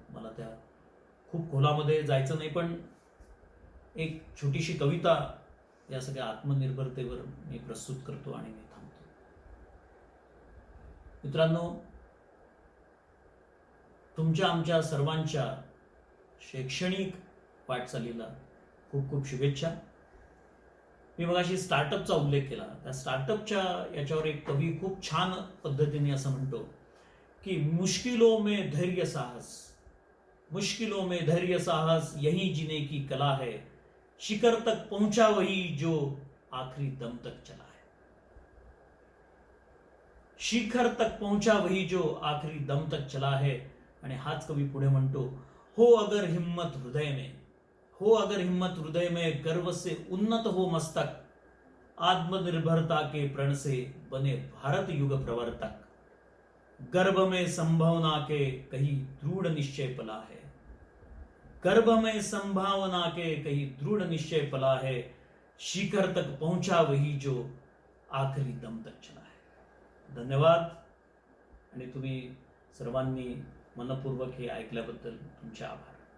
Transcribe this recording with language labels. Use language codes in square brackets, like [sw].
[mr] मला त्या खूप खोलामध्ये जायचं नाही, पण एक छोटीशी कविता या सगळ्या आत्मनिर्भरतेवर मी प्रस्तुत करतो आणि मी थांबतो. मित्रांनो, तुमच्या आमच्या सर्वांच्या शैक्षणिक वाटचालीला खूप खूप शुभेच्छा. मी मगाशी स्टार्टअपचा उल्लेख केला. त्या स्टार्टअपच्या याच्यावर एक कवी खूप छान पद्धतीने असं म्हणतो कि [hi] मुश्किलों में धैर्य साहस, मुश्किलों में धैर्य साहस यही जीने की कला है, शिखर तक पहुंचा वही जो आखिरी दम तक चला है. शिखर तक पहुंचा वही जो आखिरी दम तक चला है. [mr] आणि हाच कवी पुढे म्हणतो, [hi] हो अगर हिम्मत हृदय में, हो अगर हिम्मत हृदय में, गर्व से उन्नत हो मस्तक, आत्मनिर्भरता के प्रण से बने भारत युग प्रवर्तक. गर्भ में संभावना के कहीं दृढ़ निश्चय पला है, गर्भ में संभावना के कहीं दृढ़ निश्चय पला है, शिखर तक पहुंचा वही जो आखरी दम तक चला है. [mr] धन्यवाद. आणि तुम्ही सर्वांनी मनपूर्वक हे ऐकल्याबद्दल तुमचे आभार.